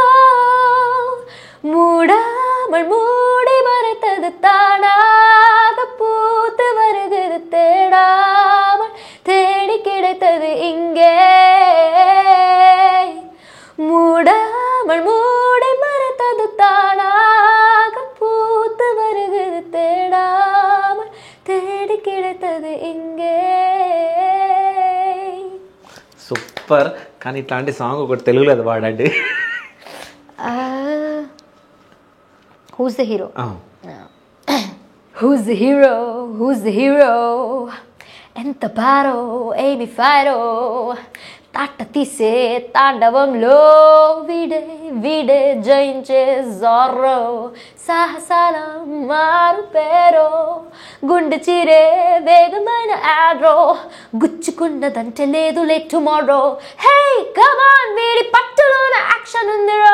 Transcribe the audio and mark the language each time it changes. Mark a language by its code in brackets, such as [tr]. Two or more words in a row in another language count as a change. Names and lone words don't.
[ta] மூடாமல் மூடி மறைத்தது தானாக பூத்து வருகிறது, தேடாமல் தேடி கிடைத்தது இங்கே, மூடாமல் மூடி மறைத்தது தானாக பூத்து வருகிறது, தேடாமல் தேடி கிடைத்தது இங்கே. [te] సూపర్. కానీ ఇట్లాంటి సాంగ్ ఒకటి తెలుగులో అది వాడండి. [en] Who's the hero? Who's the hero? Who's the hero? [te] ఎంత పారో ఏమి ఫైరో తాట తీసే తాండవంలో వీడే వీడే జయించే జోరో, సాహసాల మారు పేరో, గుండె చీరే వేగమైన ఆడ్రో, గుచ్చుకున్నదంటే లేదు లే టుమారో, హే కమాన్ వీడి పట్టులోన యాక్షన్ ఉందిరో.